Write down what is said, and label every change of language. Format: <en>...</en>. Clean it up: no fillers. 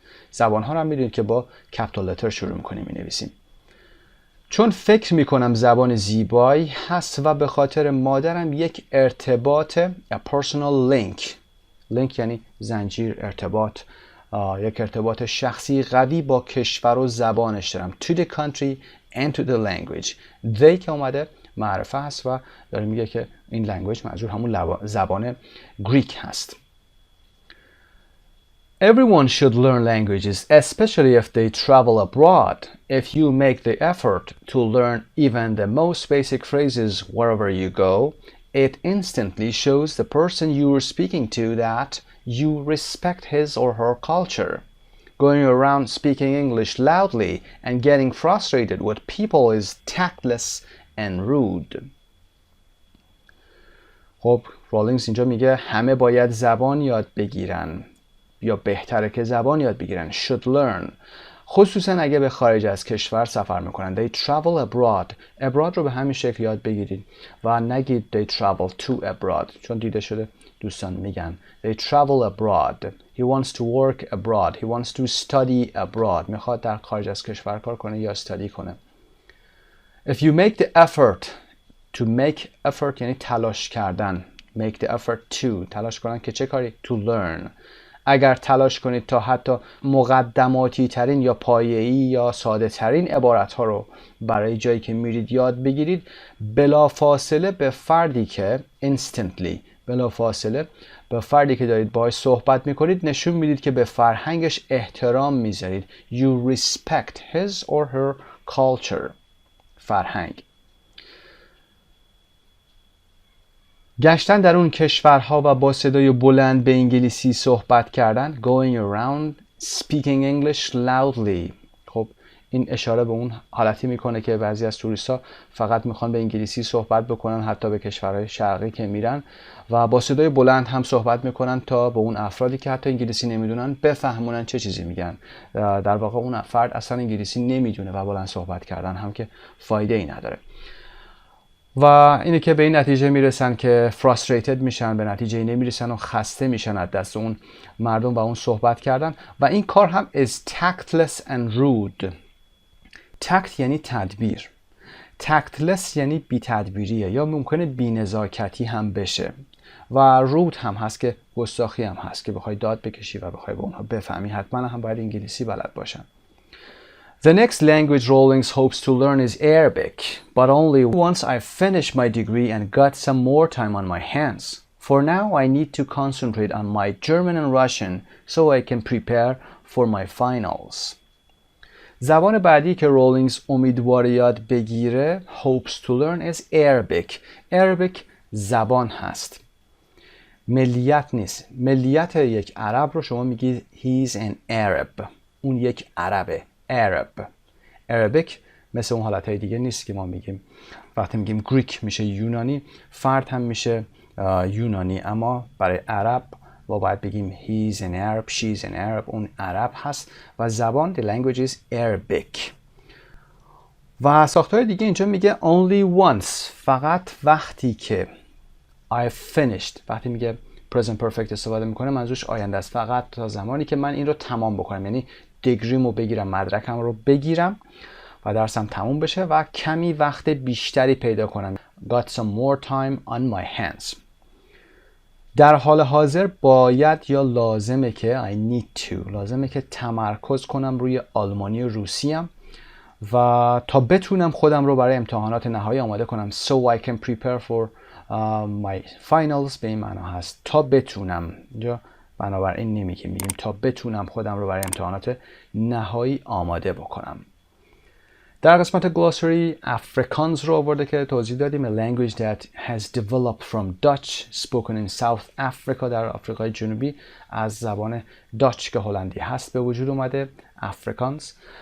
<fa>زبان‌ها رو هم می‌دونید که با کپیتال لتر شروع می‌کنیم می‌نویسیم. چون فکر می‌کنم زبان زیبایی هست و به خاطر مادرم یک ارتباط</fa> <en>a personal link.</en> <fa>link یعنی زنجیر، ارتباط، یک ارتباط شخصی قوی با کشور و زبانش دارم.</fa> <en>To the country and to the language.</en> <fa>they که اومده معرفه هست و داره میگه که این language منظور همون زبان گریک هست.</fa> <en>Everyone should learn languages, especially if they travel abroad. If you make the effort to learn even the most basic phrases wherever you go, it instantly shows the person you are speaking to that you respect his or her culture. Going around speaking English loudly and getting frustrated with people is tactless and rude.</en> <fa>خب رولینگز اینجا میگه همه باید زبان یاد بگیرن، یا بهتره که زبان یاد بگیرن.</fa> <en>should learn.</en> <fa>خصوصا اگه به خارج از کشور سفر میکنن.</fa> <en>they travel abroad.</en> <fa>abroad رو به همین شکل یاد بگیرید و نگید</fa> <en>they travel to abroad،</en> <fa>چون دیده شده دوستان میگن</fa> <en>they travel abroad. he wants to work abroad. he wants to study abroad.</en> <fa>میخواد در خارج از کشور کار کنه یا استادی کنه.</fa> <en>if you make the effort. to make effort</en> <fa>یعنی تلاش کردن.</fa> <en>make the effort to.</en> <fa>تلاش کنن که چه کاری؟</fa> <en>to learn.</en> <fa>اگر تلاش کنید تا حتی مقدماتی ترین یا پایه‌ای یا ساده ترین عبارت ها رو برای جایی که میرید یاد بگیرید، بلافاصله به فردی که instantly، بلافاصله به فردی که دارید باهاش صحبت میکنید نشون میدید که به فرهنگش احترام میذارید.</fa> <en>You respect his or her culture.</en> <fa>فرهنگ. گشتن در اون کشورها و با صدای بلند به انگلیسی صحبت کردن.</fa> <en>Going around speaking English loudly.</en> <fa>خب این اشاره به اون حالتی میکنه که بعضی از توریست‌ها فقط میخوان به انگلیسی صحبت بکنن، حتی به کشورهای شرقی که میرن، و با صدای بلند هم صحبت میکنن تا به اون افرادی که حتی انگلیسی نمیدونن بفهمونن چه چیزی میگن. در واقع اون فرد اصلا انگلیسی نمیدونه و بلند صحبت کردن هم که فایده ای نداره. و اینه که به این نتیجه میرسن که frustrated میشن، به نتیجه نمیرسن و خسته میشن از دست اون مردم و اون صحبت کردن. و این کار هم</fa> <en>is tactless and rude.</en> <fa>tact یعنی تدبیر. tactless یعنی بی تدبیریه یا ممکنه بی نزاکتی هم بشه. و rude هم هست که گستاخی هم هست که بخوای داد بکشی و بخوای به اونها بفهمی. حتما هم باید انگلیسی بلد باشن.</fa> <en>The next language Rawlings hopes to learn is Arabic, but only once I finish my degree and got some more time on my hands. For now, I need to concentrate on my German and Russian so I can prepare for my finals.</en> <fa>زبان بعدی که رولینگز امیدواره یاد بگیره</fa> <en>hopes to learn is Arabic.</en> <fa>Arabic زبان هست. ملیت نیست. ملیت یک عرب رو شما میگی</fa> <en>he's an Arab.</en> <fa>اون یک عربه. Arab. Arabic مثل اون حالتهای دیگه نیست که ما میگیم. وقتی میگیم گریک میشه یونانی، فرد هم میشه یونانی، اما برای عرب ما باید بگیم</fa> <en>he's an Arab, she's an Arab.</en> <fa>اون عرب هست و زبان</fa> <en>the language is Arabic.</en> <fa>و ساختار دیگه اینجا میگه</fa> <en>only once،</en> <fa>فقط وقتی که</fa> <en>I've finished،</en> <fa>وقتی میگه present perfect استفاده میکنه منظورش آینده است، فقط تا زمانی که من این رو تمام بکنم، یعنی دیگریمو بگیرم، مدرکم رو بگیرم و درسم تموم بشه و کمی وقت بیشتری پیدا کنم.</fa> <en>Got some more time on my hands.</en> <fa>در حال حاضر باید یا لازمه که</fa> <en>I need to،</en> <fa>لازمه که تمرکز کنم روی آلمانی و روسیم و تا بتونم خودم رو برای امتحانات نهایی آماده کنم.</fa> <en>So I can prepare for my finals</en> <fa>به این معنا هست تا بتونم. اینجا بنابراین نمیگیم، میگیم تا بتونم خودم رو برای امتحانات نهایی آماده بکنم. در قسمت گلاسری افریکانز رو آورده که توضیح دادیم.</fa> <en>A language that has developed from Dutch spoken in South Africa،</en> <fa>در آفریقای جنوبی از زبان داچ که هلندی هست به وجود اومده، افریکانز.</fa>